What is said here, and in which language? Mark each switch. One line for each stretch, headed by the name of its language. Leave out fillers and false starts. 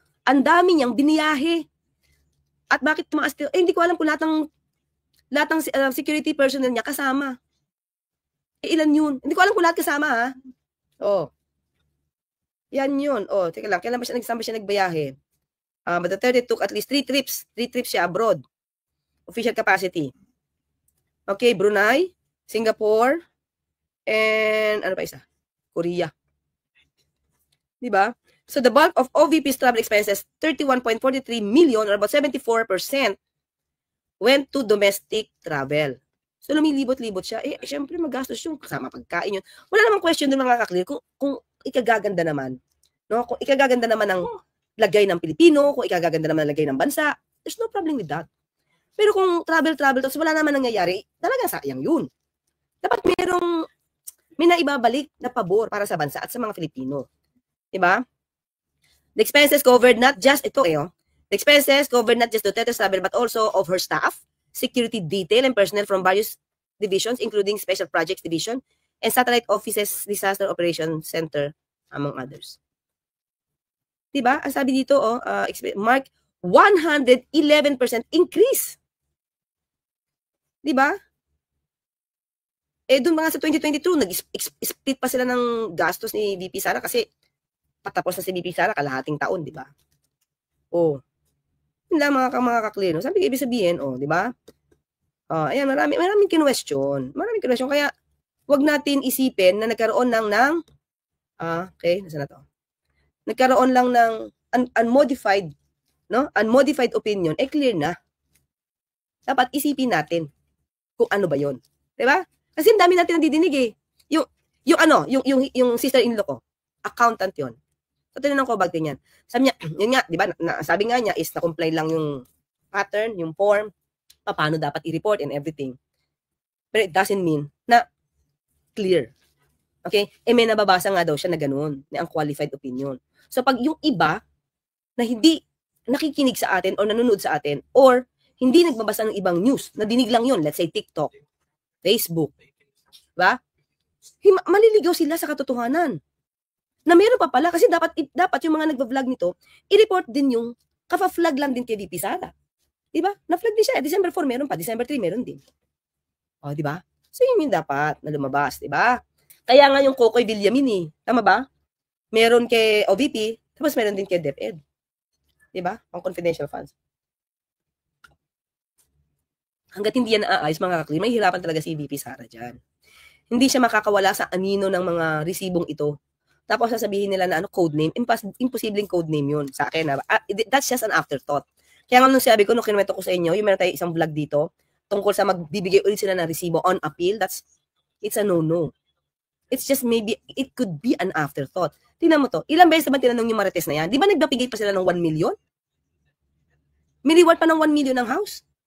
Filipino: Ang dami niyang biniyahe. At bakit tumaas? Hindi ko alam kung lahat ng security personnel niya kasama. Ilan yun? Hindi ko alam kung lahat kasama, ha? Yan yun. Teka lang. Kailan ba siya nagbayahe?
English: But the third, it took at least 3 trips.
Filipino: 3 trips siya abroad. Official capacity. Okay, Brunei, Singapore, and ano pa isa? Korea. Diba?
English: So the bulk of OVP's travel expenses, 31.43 million or about 74% went to domestic travel.
Filipino: So lumilibot-libot siya. Syempre magastos yung kasama pagkain yun. Wala namang question doon mga ka-clear kung ikagaganda naman. No? Kung ikagaganda naman ng lagay ng Pilipino, kung ikagaganda naman ng lagay ng bansa,
English: there's no problem with that.
Filipino: Pero kung travel, tapos wala naman nangyayari, talagang sayang yun. Dapat may naibabalik na pabor para sa bansa at sa mga Filipino. Diba?
English: The expenses covered not just, the expenses covered not just Duterte's travel but also of her staff, security detail, and personnel from various divisions, including Special Projects Division and Satellite Offices Disaster Operations Center, among others.
Filipino: Diba? Ang sabi dito, mark 111% increase. Diba? Doon mga sa 2022, nag-split pa sila ng gastos ni VP Sara kasi patapos na si VP Sara kalahating taon, di ba? Yun lang mga ka-clear. No? Sabi ibig sabihin, di ba? Ayan, maraming kinwestiyon. Kaya, wag natin isipin na nagkaroon lang ng, okay, nasa na to? Nagkaroon lang ng unmodified opinion, clear na. Dapat isipin natin kung ano ba yon, di ba? Kasi ang dami natin nadidinig eh. Yung sister-in-law ko, accountant yon. So, tinanong ko bakit yan. Sabi niya, yun nga, di ba, sabi nga niya is na-comply lang yung pattern, yung form, paano dapat i-report and everything.
English: But it doesn't mean na clear.
Filipino: Okay? May nababasa nga daw siya na ganoon, na ang qualified opinion. So, pag yung iba na hindi nakikinig sa atin or nanonood sa atin or hindi nagbabasa ng ibang news, nadinig lang yun, let's say TikTok, Facebook, diba? Maliligaw sila sa katotohanan. Na meron pa pala, kasi dapat yung mga nagba-vlog nito, i-report din yung kafa-flag lang din kay VP Sara. Diba? Na-flag din siya. December 4 meron pa, December 3 meron din. Diba? So yun yung dapat na lumabas, diba? Kaya nga yung Kokoy Villamin tama ba? Meron kay OVP, tapos meron din kay DepEd. Diba? Ang confidential funds. Hanggat hindi yan naaayos, mga kakli, may hirapan talaga si VP Sara dyan. Hindi siya makakawala sa anino ng mga resibong ito. Tapos sasabihin nila na code name, imposibleng code name yun sa akin.
English: That's just an afterthought.
Filipino: Kaya nga nung sabi ko, nung kinuwento ko sa inyo, yung meron tayo isang vlog dito, tungkol sa magbibigay ulit sila ng resibo on appeal,
English: it's a no-no. It's just maybe, it could be an afterthought.
Filipino: Tingnan mo to, ilang beses naman tinanong yung Marites na yan? Di ba nagbibigay pa sila ng 1 million? May reward pa ng 1 million ng house?